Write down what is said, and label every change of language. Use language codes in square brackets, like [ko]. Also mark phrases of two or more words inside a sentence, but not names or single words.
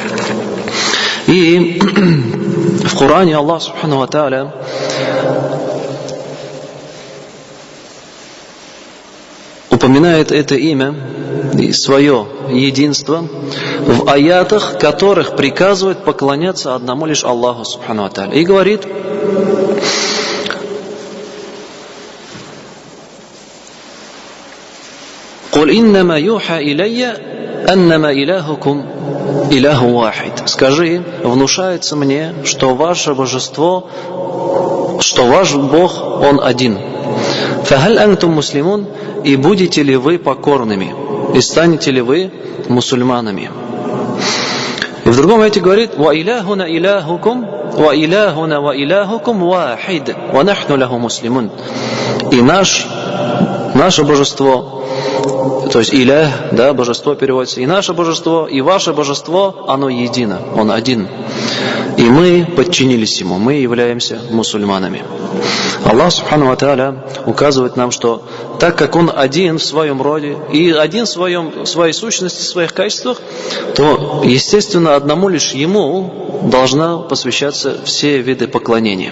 [ru] И в Коране Аллах [ar] سبحانه وتعالى [ru] упоминает это имя и свое единство в аятах, которых приказывает поклоняться одному лишь Аллаху [ar] سبحانه وتعالى. [ru] И говорит: [ar] «قل إنما يوحى إلي أنما إلهكم إله واحد». [ru] Скажи, внушается мне, что ваше божество, что ваш Бог, Он один. [ar] «فهل أنتم مسلمون», [ru] и будете ли вы покорными, и станете ли вы мусульманами. И в другом аяте говорит: [ar] «وإلهنا وإلهكم، وإلهنا وإلهكم واحد، ونحن له مسلمون». [ru] И наше божество, то есть илях, да, божество переводится, и наше божество, и ваше божество, оно едино, Он один. И мы подчинились Ему, мы являемся мусульманами. Аллах [ar] سبحانه وتعالى [ru] указывает нам, что так как Он один в своем роде и один в своей сущности, в своих качествах, то, естественно, одному лишь Ему должна посвящаться все виды поклонения.